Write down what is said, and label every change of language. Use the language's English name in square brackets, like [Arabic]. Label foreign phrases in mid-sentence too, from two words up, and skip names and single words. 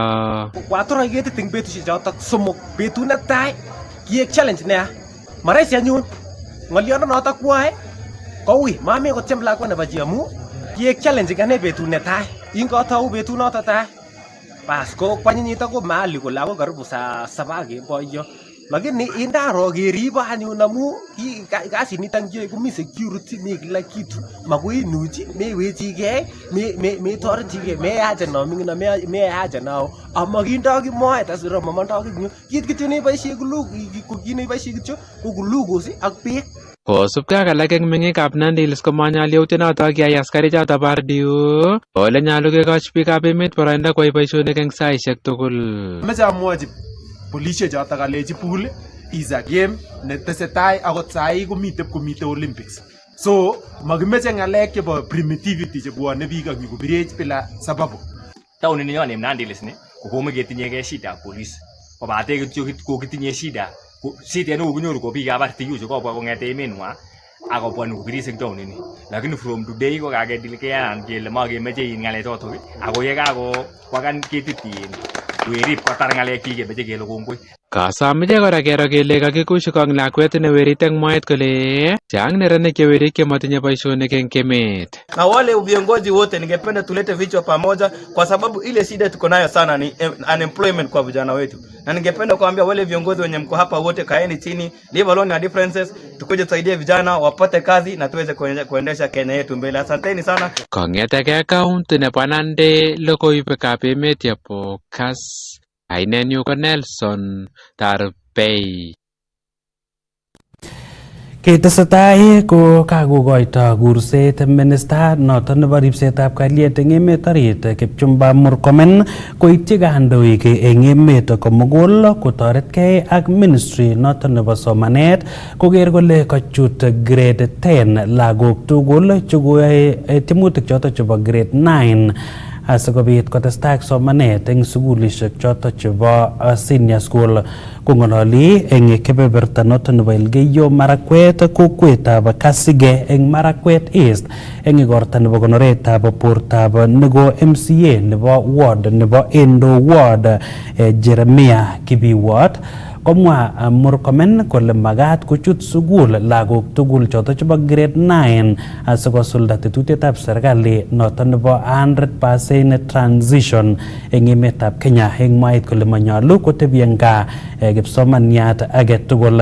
[Kalenjin] Kwatoroch ketit eng betusiek choto 3 betut netai kiek challenge nea maraisi anyun ng'olionoto kwae koui mami kotyem lakwa nebo chi amu kiek challenge ane betut netai ingotou betunoto tai bas ko kwanyinyito ko mahali kole ako [Swahili] karibu saa 7 [Kalenjin] keboyo lakini indaro keribo anyun amu kasinito ngiyoe komi security mi [Swahili] kila kitu [Kalenjin] makoi inuchi mewechigei metorechigei meyache no ming'ino meyache nao amakindo kimoet asira mamondoi kinyo kit kityo neboisie kineboisie kityo ko glucose ak beek. Kosubkei ak alak eng meng'ikab Nandi Hills komanyal yautyonoto kiyai askarik choto bo RDU ole nyalu kekoch biikab emet boroindo koyai boisionik eng saisiek tugul. Meche amwochi polisiek choto kalechi [English] pool is a game [Kalenjin] netesetai akot sai komite Olympics. So makimeche ng'alek chebo primitivity chebwone biik ak nyikobirech [Swahili] bila sababu. [Kalenjin] Taonit nenyon en Nandi Hills ni kokomo ketinyegei shida ak police kobate kityo kokitinye shida neu kinyoru ko biikab RDU chekobwa kong'ete emenwa akobwa nyikobiris eng taonit ni, lakini [English] from today [Kalenjin] ko kakedilkean kele makemeche ng'alechotok ako yekakokwakan ketit werib kotar ng'alekchik kemeche kele kongoi. Kasomeche kora kero kele kakikush kong lakwet newerit eng moet kole chang neranik chewerik chematinye boisionik eng emet. [Swahili] Na wale viongozi wote ningependa tulete vichwa pamoja kwa sababu ile shida tuko nayo sana ni unemployment kwa vijana wetu. Na ningependa kuambia wale viongozi wenye mko hapa wote kaeni chini, [English] leave alone your differences, [Swahili] tukuje tusaidie vijana wapate kazi na tuweze kuendesha Kenya yetu mbele. Asanteni sana. [Kalenjin] Kong'eteke kaunti nebo Nandi logoiwekab emet yebo Kass. Ainenyu ko Nelson Tarbei. Ketesetai ko kakokoito kurset minista noton nebo ripsetab kalyet eng emet orit Kipchumba Murkomen koityi kandoik eng emet komugul kotoretkei ak ministry noton nebo somanet koker kole kachut grade 10 lagok tugul chekoyoe tiemutik choton chebo grade 9 asikobit kotestai ak somanet eng sukulishek choton chebo [English] senior school. [Kalenjin] Kongololi eng kebeberta noton nebo Elgeyo Marakwet kokwetab Kasige eng Marakwet East eng igorta nebo konoretab bortab nego MCA nebo ward nebo Endo ward Jeremiah Kibiwot komwa Murkomen kole magat kochut sukul lagok tugul choto chebo grade 9 asikosulda tetutietab serikali noton nebo 100% transition eng emetab Kenya eng mwaet kole manyalu kotebi eng gaa kipsomaniat age tugul.